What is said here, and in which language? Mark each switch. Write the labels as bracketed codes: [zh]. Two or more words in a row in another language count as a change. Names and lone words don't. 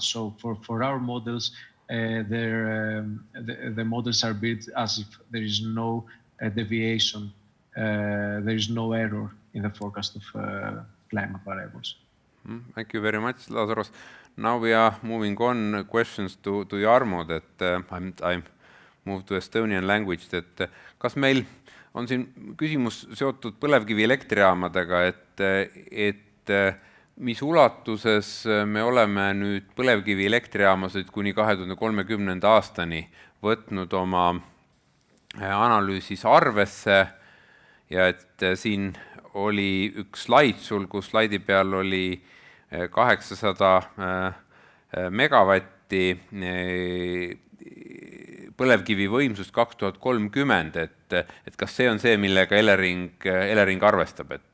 [en] So for our models, the models are built as if there is no deviation, there is no error in the forecast of climate variables. Thank you very much, Lazaros. Now we are moving on questions to Jarmo, that I'm moved to Estonian language, that [et] kas meil on siin küsimus seotud põlevkivi elektrijaamadega, et mis ulatuses me oleme nüüd põlevkivi elektrijaamasid kuni 2030. aastani võtnud oma analüüsis arvesse, ja et siin oli üks slaid sul, kus slaidi peal oli 800 megavatti põlevkivi võimsust 2030, et kas see on see, millega Elering arvestab?